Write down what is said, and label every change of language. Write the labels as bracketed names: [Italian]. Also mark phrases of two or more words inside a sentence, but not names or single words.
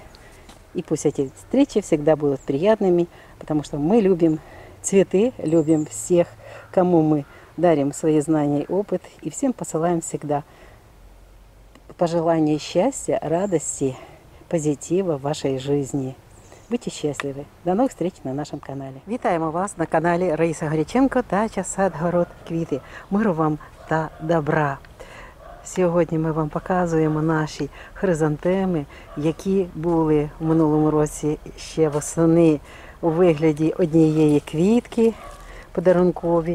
[Russian] И пусть эти встречи всегда будут приятными, потому что мы любим цветы, любим всех, кому мы дарим свои знания и опыт. И всем посылаем всегда пожелания счастья, радости, позитива в вашей жизни. Будьте счастливы. До новых встреч [Ukrainian] на нашому каналі. Вітаємо вас на каналі Раїса Греченко, дача, сад, город, квіти. Миру вам та добра. Сьогодні ми вам показуємо наші хризантеми, які були в минулому році ще восени у вигляді однієї квітки подарункові.